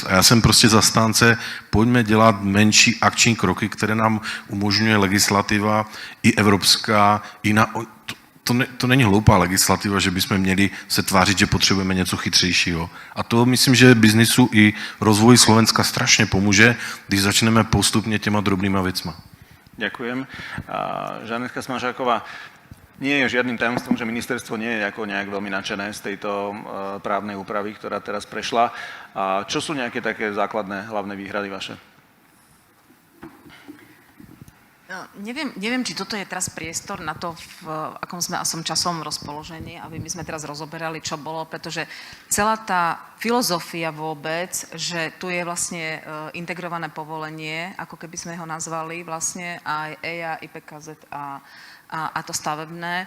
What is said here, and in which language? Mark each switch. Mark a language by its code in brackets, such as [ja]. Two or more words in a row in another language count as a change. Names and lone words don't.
[cs] A já jsem prostě zastánce, pojďme dělat menší akční kroky, které nám umožňuje legislativa i evropská, i na... To není hloupá legislativa, že bychom měli se tvářit, že potřebujeme něco chytřejšího. A to myslím, že biznisu i rozvoji Slovenska strašně pomůže, když začneme postupně těma drobnýma věcma. [sk] Ďakujem. Žanetka Smažáková, nie je žiadnym tajomstvom, že ministerstvo nie je ako nejak veľmi nadšené z tejto právnej úpravy, ktorá teraz prešla. Čo sú nejaké také základné hlavné výhrady vaše? Neviem, či toto je teraz priestor na to, v akom sme časovom rozpoložení, aby my sme teraz rozoberali, čo bolo, pretože celá tá filozofia vôbec, že tu je vlastne integrované povolenie, ako keby sme ho nazvali, vlastne aj EIA, IPKZ a to stavebné.